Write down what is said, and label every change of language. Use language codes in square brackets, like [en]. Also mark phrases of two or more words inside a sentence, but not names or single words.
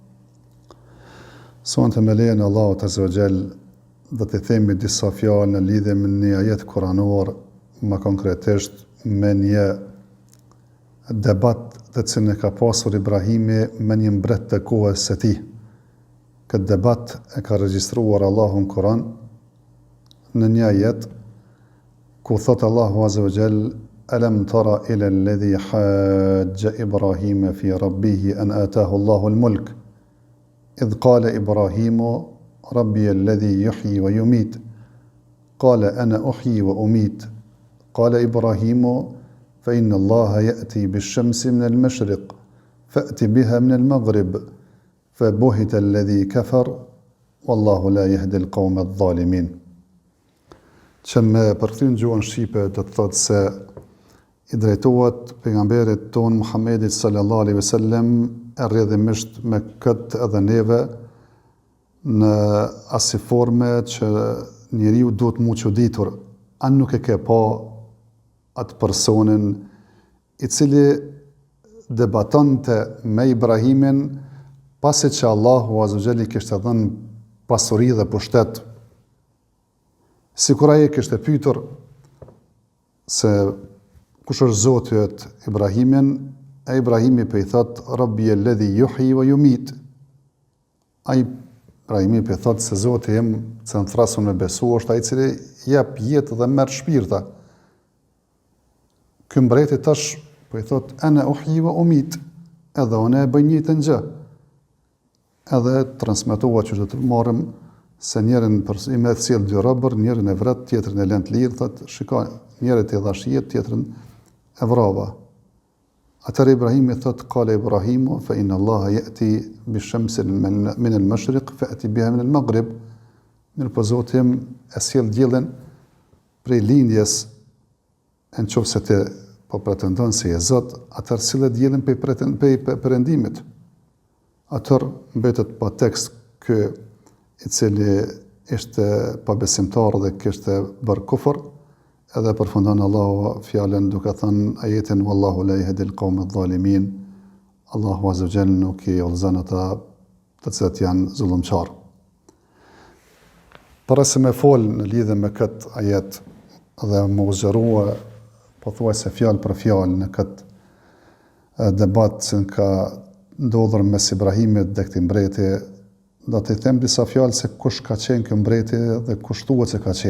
[sq] Sonte me lejen e Allahut [ar] عز وجل [sq] do të themi disa fjalë në lidhje me një ajet kuranor, më konkretisht me një debat të cilin e ka pasur Ibrahimi me një mbret të kohës së tij. Këtë debat e ka regjistruar Allahu në Kur'an në një ajet ku thot Allahu azza [ar] wa jall: ألم تر إلى الذي حاج إبراهيم في ربه أن آتاه الله الملك إذ قال إبراهيم ربي الذي يحيي ويميت قال أنا أحيي وأميت قال إبراهيم فإن الله يأتي بالشمس من المشرق فأت بها من المغرب فبهت الذي كفر والله لا يهدي القوم الظالمين. [sq] Që me përkthyer në gjuhën shqipe do të thotë se i drejtohet pejgamberit ton Muhammedit [ar] صلى الله عليه وسلم [sq] rrjedhimisht me këtë edhe neve në asnjë forme që njeriu duhet mu çuditur, a nuk e ke pa atë personin i cili debatonte me Ibrahimin pasi që Allahu [ar] عز وجل [sq] i kishte dhënë pasuri dhe pushtet. Sikur ai kishte pyetur se kush është Zoti yt Ibrahimin, e Ibrahimi po i thot [ar] ربي الذي يحيي ويميت. [sq] Ai Ibrahimi po i thot se Zoti im, që në thrasun me besu, është ai i cili jep jetë dhe merr shpirta. Ky mbreti tash po i thot [ar] أنا أحيي وأميت, [sq] edhe unë e bëj njëjtën gjë. Edhe transmetohet që do të marrim se njërin i me sjell dy robër, njërin e vret, tjetrin e lën të lirë, thot, shikoj, njëri i dhash jetë, tjetrin e vrava. Atëherë Ibrahimi thot, [ar] قال إبراهيم فإن الله يأتي بالشمس من المشرق فأت بها من المغرب. [sq] Mirë, Zoti im e sjell diellin prej lindjes, nëse ti po pretendon se je Zot, atëherë sillet diellin prej perëndimit. Atëherë mbetet pa tekst ky i cili ishte pabesimtar dhe kishte bërë kufër, edhe përfundon Allahu fjalën duke thënë ajetin [ar] والله لا يهدي القوم الظالمين. [sq] Allahu [ar] عز وجل [sq] nuk i udhëzon ata të cilët janë zullumçar. Para se me fol në lidhje me këtë ajet dhe më uzgjerua pothuajse fjalë për fjalë në këtë debat që ka ndodhur mes Ibrahimit dhe këtij mbreti, do të them disa fjalë se kush ka qenë ky mbreti dhe kush thuhet se ka qenë.